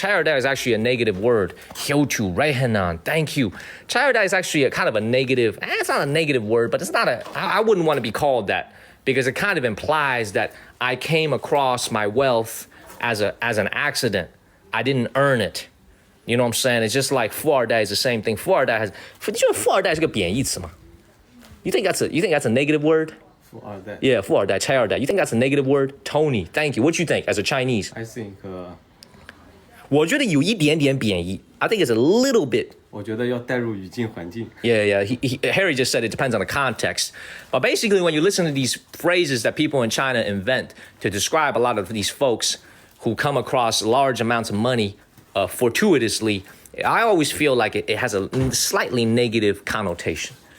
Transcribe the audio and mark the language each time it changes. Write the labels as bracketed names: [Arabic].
[English] Chayarde is actually a negative word. Hyochu, reihanan, thank you. Chayarde is actually a kind of a negative, it's not a negative word, but it's not I wouldn't want to be called that because it kind of implies that I came across my wealth as an accident. I didn't earn it. You know what I'm saying? It's just like 富二代 is the same thing. [Chinese] 富二代 has, 你觉得富二代是个贬义词吗? [English] You think that's a negative word? [Chinese] 富二代. [English] Yeah, 富二代, 拆二代. You think that's a negative word? Tony, thank you. What you think as a Chinese? I think [Chinese] 我觉得有一点点贬义. [English] I think it's a little bit. [Chinese] 我觉得要带入语境环境. [English] Yeah. Harry just said it depends on the context. But basically, when you listen to these phrases that people in China invent to describe a lot of these folks who come across large amounts of money fortuitously, I always feel like it has a slightly negative connotation.